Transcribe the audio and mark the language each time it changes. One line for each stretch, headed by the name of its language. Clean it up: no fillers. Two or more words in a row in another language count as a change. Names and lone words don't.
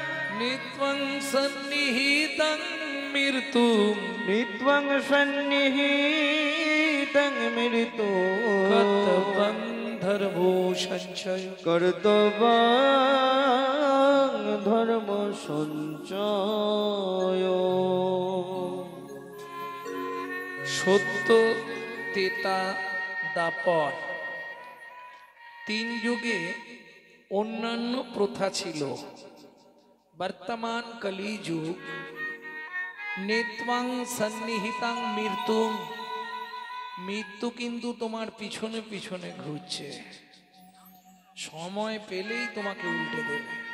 Sanskrit: नित्वं सन्निहितं मृत्युं नित्वं सन्निहितं मृत्युं कर्तव्यं धर्मो सञ्चय कर्तव्यं धर्म सञ्चय
Bangla: সত্য তেতা দাপর তিন যুগে অন্যান্য প্রথা ছিল। বর্তমান কলি যুগ
Sanskrit: নেত্বাং সন্নিহিতাং মৃত্যুং,
Bangla: মৃত্যু কিন্তু তোমার পিছনে পিছনে ঘুরছে, সময় পেলেই তোমাকে উল্টে দেবে।